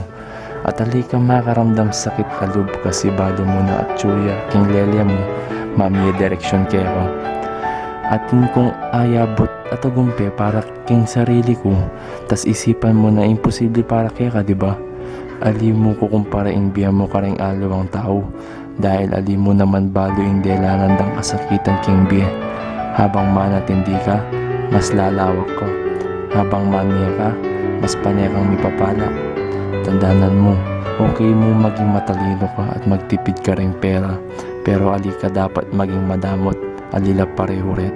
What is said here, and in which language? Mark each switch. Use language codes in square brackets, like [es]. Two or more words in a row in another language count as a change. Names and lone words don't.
[pam] At ali kang makaramdam sakit kalub kasi balo mo na at tsuya king lelya mo, mamiya direksyon kaya. Atin kong ayabot at agumpe para king sarili ko, tas isipan mo na imposible para kaya ka, diba? Ali mo kukumpara ing biya mo karing alawang tao, dahil ali mo naman balo ing delanan dang kasakitan king biya. Habang manatindi ka, mas lalawak ka. Habang mamiya ka, mas panekang mipapala. Tandanan mo, okay mo maging matalino ka at magtipid ka ring pera, pero ali ka dapat maging madamot, alila pareho reto.